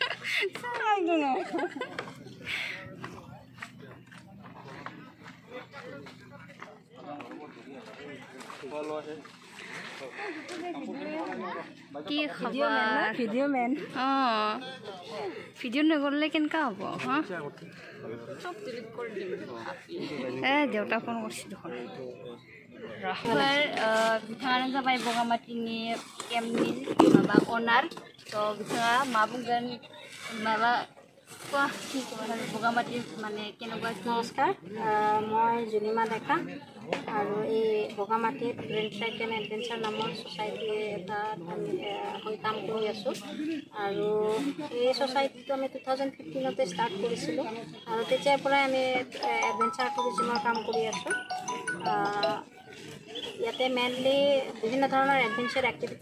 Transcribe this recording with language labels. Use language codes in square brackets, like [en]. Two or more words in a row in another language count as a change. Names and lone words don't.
[as] কি খবৰ ভিডিঅ' মেন ভিডিঅ' নগ'লে কেনেকুৱা হ'ব হা চব ডিলিট কৰি দিম দেউতা ফোন কৰিছে দেখোন [brx] बिथाङानो जाबाय बगामातिनि केम्पनि माबा अनार थ' बिथाङा मा बुंगोन माबा बगामाति माने केनेকুৱা [as] नमस्कार মই জুনিমা ডেকা আৰু এই বগামাটিত গ্ৰীণ ট্ৰেক এণ্ড এডভেঞ্চাৰ নামৰ ছ'চাইটি এটা হৈ কাম কৰি আছোঁ আৰু এই ছ'চাইটিটো আমি 2015তে ষ্টাৰ্ট কৰিছিলোঁ আৰু তেতিয়াৰ পৰাই আমি এডভেঞ্চাৰ টুৰিজিমৰ কাম কৰি আছোঁ ইয়াতে মেইনলি বিভিন্ন ধৰণৰ এডভেঞ্চাৰ এক্টিভিটি